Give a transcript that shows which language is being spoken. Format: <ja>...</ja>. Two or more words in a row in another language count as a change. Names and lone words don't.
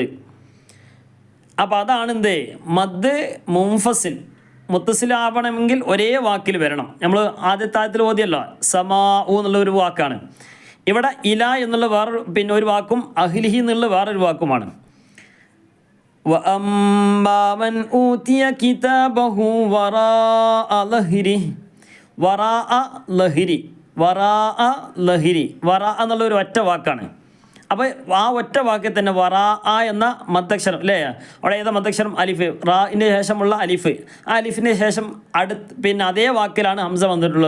<ml>അപ്പോൾ അതാണ് എന്ത്,</ml> <ar>مد منفصل.</ar> <ml>മുത്തസിലാവണമെങ്കിൽ ഒരേ വാക്കിൽ വരണം. നമ്മൾ ആദ്യത്തെ ആയത്തിൽ ഓതിയല്ലോ, സമാ എന്നുള്ള ഒരു വാക്കാണ്. ഇവിടെ ഇല എന്നുള്ള വേറെ പിന്നെ ഒരു വാക്കും അഹ്ലിഹി എന്നുള്ള വേറൊരു വാക്കുമാണ്.</ml> <ar>وأما من أوتي كتابه وراء ظهره وراء ظهره وراء ظهره</ar> <ml>വറാ എന്നുള്ളൊരു ഒറ്റ വാക്കാണ്. അപ്പോൾ ആ ഒറ്റ വാക്കിൽ തന്നെ വറാഅ എന്ന മദ്ദക്ഷരം അല്ലേ, അവിടെ ഏതാ മദ്ദക്ഷരം? അലിഫ്. റാഇൻ്റെ ശേഷമുള്ള അലിഫ്. ആ അലിഫിൻ്റെ ശേഷം പിന്നെ അതേ വാക്കിലാണ് ഹംസ വന്നിട്ടുള്ളത്.</ml>